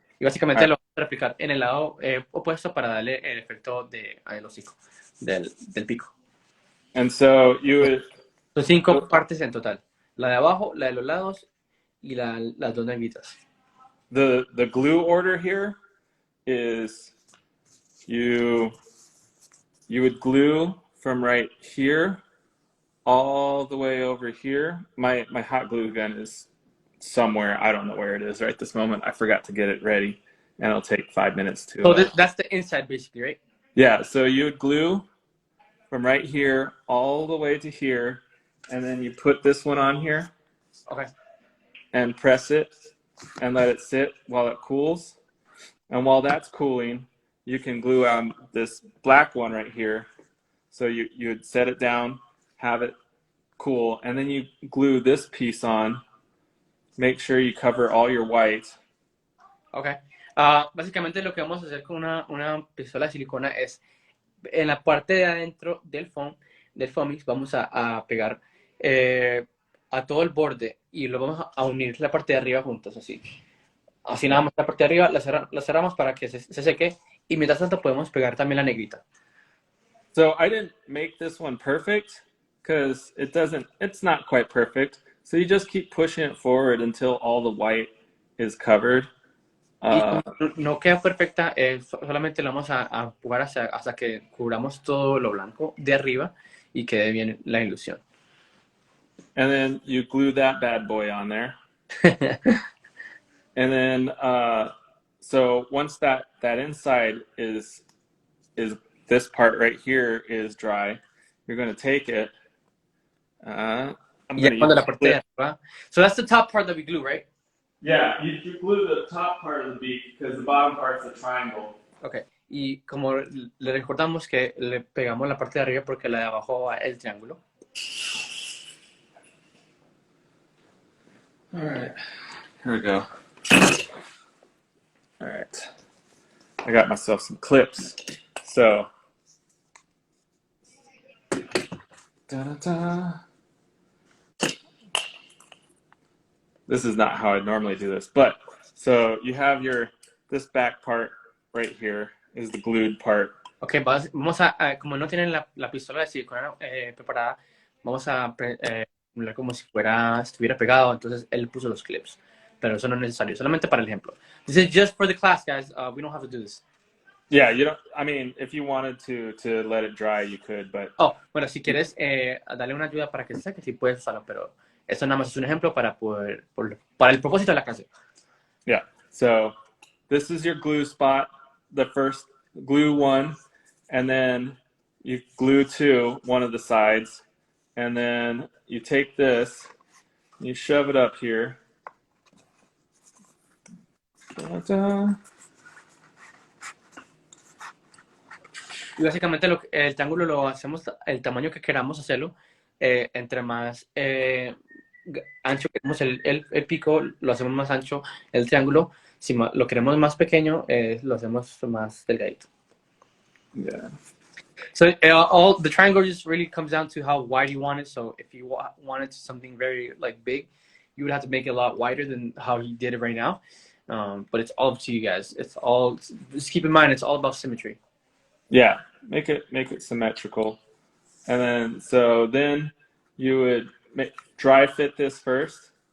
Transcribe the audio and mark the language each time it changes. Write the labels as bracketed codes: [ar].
[es] Y básicamente lo vamos a replicar en el lado opuesto para darle el efecto del hocico, del pico. [en] And so you would... [es] Son 5 partes en total. La de abajo, la de los lados y las 2 negritas. [en] The glue order here is you would glue from right here all the way over here. My hot glue gun is somewhere. I don't know where it is right this moment. I forgot to get it ready, and it'll take 5 minutes to... So that's the inside basically, right? Yeah, so you would glue from right here all the way to here, and then you put this one on here. Okay. And press it and let it sit while it cools. And while that's cooling, you can glue on this black one right here. So you would set it down, have it cool, and then you glue this piece on. Make sure you cover all your white. Okay. [es] Básicamente lo que vamos a hacer con una pistola de silicona es en la parte de adentro del foamix vamos a pegar a todo el borde y lo vamos a unir la parte de arriba juntos, así. Así nada más la parte de arriba la cerramos para que se seque y mientras tanto podemos pegar también la negrita. [en] So I didn't make this one perfect because it's not quite perfect. So you just keep pushing it forward until all the white is covered. [es] No queda perfecta, solamente lo vamos a empujar hasta que cubramos todo lo blanco de arriba y quede bien la ilusión. [en] And then you glue that bad boy on there. And then, so once that inside is this part right here is dry, you're going to take it. [es] La parte de arriba. [en] So that's the top part that we glue, right? Yeah, you glue the top part of the beak because the bottom part's a triangle. Okay. [es] Y como le recordamos que le pegamos la parte de arriba porque la de abajo va el triángulo. [en] All right, here we go. All right, I got myself some clips. So, da-da-da. This is not how I normally do this, but so you have this back part right here is the glued part. [es] Okay, vamos a como no tienen la pistola de silicona preparada, vamos a como si estuviera pegado, entonces él puso los clips, pero eso no es necesario, solamente para el ejemplo. [en] This is just for the class, guys. We don't have to do this. Yeah, you don't. I mean, if you wanted to let it dry, you could, but. [es] Oh, bueno, si quieres darle una ayuda para que se seque, sí puedes usarlo, pero eso nada más es un ejemplo para el propósito de la clase. [en] Yeah. So this is your glue spot, the first glue one, and then you glue one of the sides, and then you take this, you shove it up here. Da-da. [es] Y básicamente el triángulo lo hacemos el tamaño que queramos hacerlo. Entre más ancho queremos el pico, lo hacemos más ancho el triángulo. Si lo queremos más pequeño, lo hacemos más delgadito. [en] Yeah. So all the triangle just really comes down to how wide you want it. So if you wanted something very big, you would have to make it a lot wider than how you did it right now. But it's all up to you guys. Just keep in mind, it's all about symmetry. Yeah, make it symmetrical, and then you would dry fit this first.